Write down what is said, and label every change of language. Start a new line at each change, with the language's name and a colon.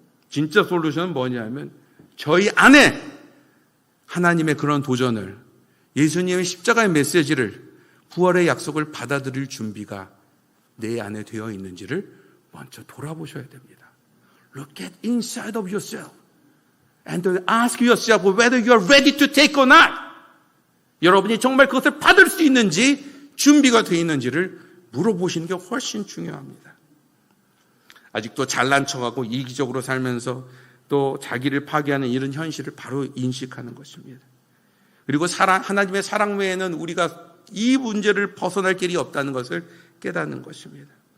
Korean: 진짜 솔루션은 뭐냐면 저희 안에 하나님의 그런 도전을, 예수님의 십자가의 메시지를, 부활의 약속을 받아들일 준비가 내 안에 되어 있는지를 먼저 돌아보셔야 됩니다.
English: Look at inside of yourself and ask yourself whether you are ready to take or not.
Korean: 여러분이 정말 그것을 받을 수 있는지, 준비가 되어 있는지를 물어보시는 게 훨씬 중요합니다. 아직도 잘난 척하고 이기적으로 살면서 또 자기를 파괴하는 이런 현실을 바로 인식하는 것입니다. 그리고 하나님의 사랑 외에는 우리가 이 문제를 벗어날 길이 없다는 것을 깨닫는 것입니다.